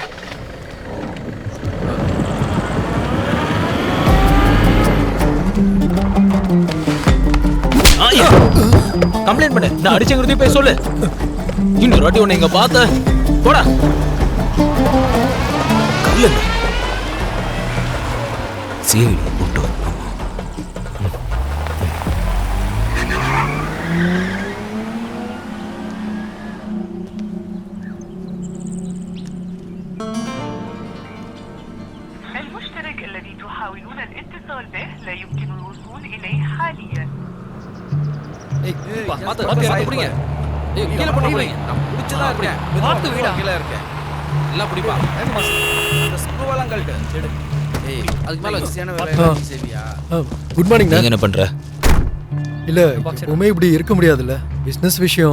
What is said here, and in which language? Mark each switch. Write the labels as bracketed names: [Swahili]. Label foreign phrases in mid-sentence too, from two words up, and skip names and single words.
[Tamil] கம்ப்ளைண்ட் பண்ணு. நான் அடிச்சங்கிறதையும் போய் சொல்லு. இன்னொரு வாட்டி உன்னை இங்க பார்த்த போடா. கல்லு சீடி போட்டு. [Arabic] المشترك الذي تحاولون الاتصال به لا يمكن الوصول إليه حاليا. [English] Good morning. [Tamil] என்ன பண்ற? இல்ல, எப்பவுமே இப்படி இருக்க முடியாதுல்ல, பிசினஸ் விஷயம்.